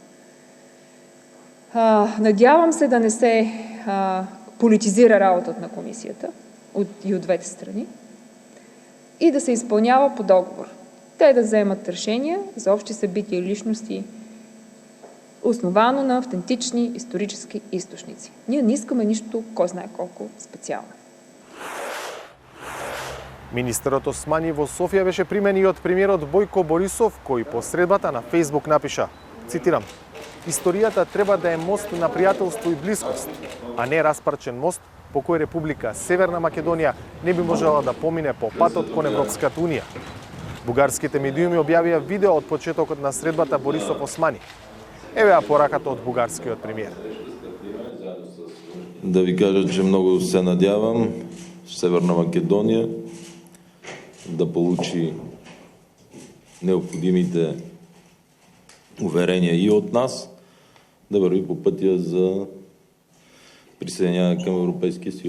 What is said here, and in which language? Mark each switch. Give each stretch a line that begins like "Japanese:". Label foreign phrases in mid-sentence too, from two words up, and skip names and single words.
Bulgarian: Надявам се да не се политизира работата на комисията и от двете страни и да се изпълнява по договор. Те да вземат решения за общи събития и личности, основано на автентични исторически източници. Ние не искаме нищо, кой знае колко специално.
Macedonian: Министерот Османи во Софија беше примен и од премиерот Бојко Борисов, кој по средбата на Фејсбук напиша, цитирам, "Историјата треба да е мост на пријателство и блискост, а не распарчен мост по кој Република Северна Македонија не би можела да помине по патот кон Европската унија." Бугарските медиуми објавија видео од почетокот на средбата Борисов Османи. Еве ја пораката од бугарскиот премиер.
Bulgarian: Да ви кажа, че много се надявам Северна Македония да получи необходимите уверения и от нас, да върви по пътя за присъединяване към Европейския съюз.